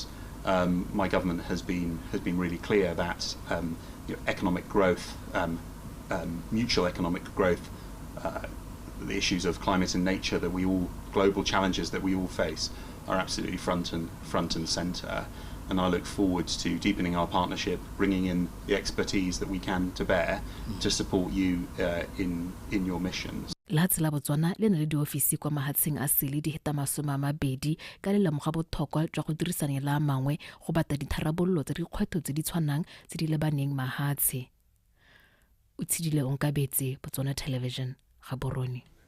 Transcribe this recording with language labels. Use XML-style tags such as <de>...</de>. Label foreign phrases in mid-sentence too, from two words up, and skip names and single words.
<en>My government has been really clear that economic growth, mutual economic growth, the issues of climate and nature that global challenges that we all face are absolutely front and centre. And I look forward to deepening our partnership, bringing in the expertise that we can to bear to support you in your missions.</en> <tn>Lehatshe la Botswana le na le diofisi kwa mahatsheng a sele di heta 20 ka le lemoga botlhokwa jwa go dirisana le a mangwe go bata ditharabololo tsa dikgwetlho tse di tshwanang tse di lebaneng mahatshe. O tshidile Onkabetse, Botswana Television, Gaborone.</tn>